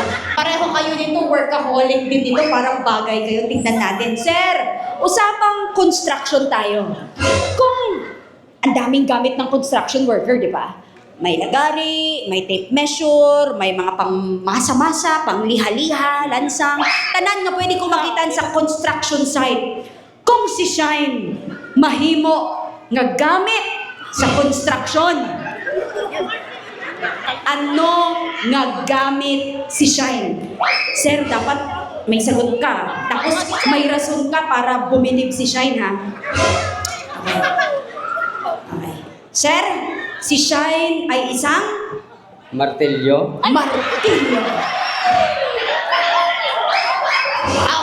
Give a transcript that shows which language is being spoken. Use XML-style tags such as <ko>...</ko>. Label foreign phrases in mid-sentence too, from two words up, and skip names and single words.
<tl>Pareho kayo dito, workaholic din dito, parang bagay kayo. Tingnan natin. Sir, usapang construction tayo. Kung ang daming gamit ng</tl> <en>construction worker,</en> <tl>di ba? May lagari, may</tl> <en>tape measure,</en> <tl>may mga pang masa-masa, pang liha-liha, lansang.</tl> <hil>Tanan nga pwede kong makita sa</hil> <en>construction site.</en> <hil>Kung si Shine, mahimo nga gamit sa construction. Ano nga gamit si Shine?</hil> <tl>Sir, dapat may sagot ka. Tapos may rason ka para bumilib si Shine, ha? Okay. Sir, si Shine ay isang Martilyo. martilyo. Wow!</tl>